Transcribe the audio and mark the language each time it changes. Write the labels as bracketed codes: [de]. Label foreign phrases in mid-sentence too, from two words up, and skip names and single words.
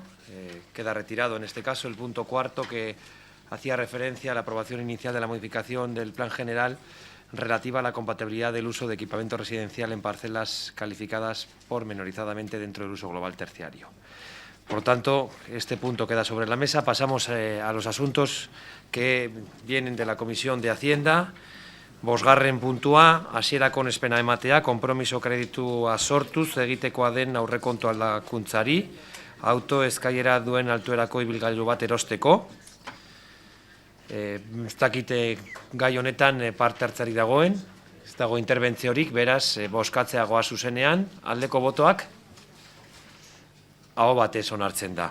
[es] Queda retirado, en este caso, el punto cuarto, que hacía referencia a la aprobación inicial de la modificación del Plan General relativa a la compatibilidad del uso de equipamiento residencial en parcelas calificadas pormenorizadamente dentro del uso global terciario. Por lo tanto, este punto queda sobre la mesa. Pasamos a los asuntos que vienen de la Comisión de Hacienda. [eu] Bosgarren puntua, hasierako onespena ematea, konpromiso kreditua sortuz egitekoa den aurrekontu aldakuntzari, auto eskailera duen altuerako ibilgailu bat erosteko. Ez dakite gai honetan parte hartzari dagoen, ez dago interbentziorik, beraz, bozkatzea goa zuzenean, aldeko botoak, aho batez onartzen da.